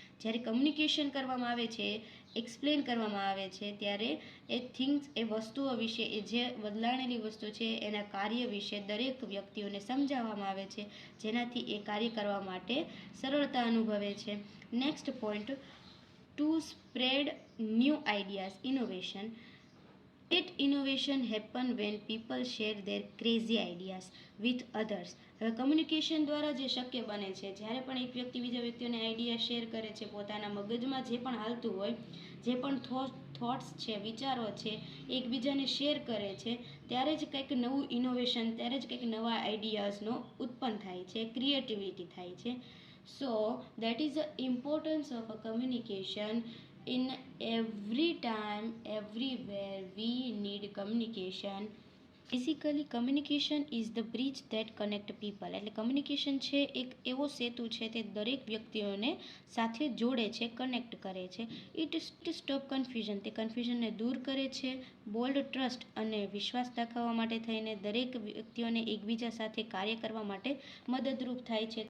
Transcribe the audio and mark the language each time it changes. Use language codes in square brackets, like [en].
[gu] જ્યારે કમ્યુનિકેશન કરવામાં આવે છે, એક્સપ્લેન કરવામાં આવે છે, ત્યારે એ થિંગ્સ, એ વસ્તુઓ વિશે, એ જે બદલાણેલી વસ્તુ છે એના કાર્ય વિશે દરેક વ્યક્તિઓને સમજાવવામાં આવે છે, જેનાથી એ કાર્ય કરવા માટે સરળતા અનુભવે છે. [en] Next point, to spread new ideas innovation. Great innovation happen when people share their crazy ideas with others. [gu] હવે કમ્યુનિકેશન દ્વારા જે શક્ય બને છે, જ્યારે પણ એક વ્યક્તિ બીજા વ્યક્તિઓને આઈડિયા શેર કરે છે, પોતાના મગજમાં જે પણ હાલતું હોય, જે પણ થોટ્સ છે, વિચારો છે, એકબીજાને શેર કરે છે, ત્યારે જ કંઈક નવું ઇનોવેશન, ત્યારે જ કંઈક નવા આઈડિયાઝનો ઉત્પન્ન થાય છે, ક્રિએટિવિટી થાય છે. [en] So that is the importance of a communication. In every time, everywhere, we need communication. Basically communication is the bridge that connect people. [gu] એટલે કમ્યુનિકેશન છે એક એવો સેતુ છે તે દરેક વ્યક્તિઓને સાથે જોડે છે, કનેક્ટ કરે છે. [en] It stop confusion. [gu] તે કન્ફ્યુઝનને દૂર કરે છે. બોલ્ડ ટ્રસ્ટ અને વિશ્વાસ દાખવવા માટે થઈને દરેક વ્યક્તિઓને એકબીજા સાથે કાર્ય કરવા માટે મદદરૂપ થાય છે.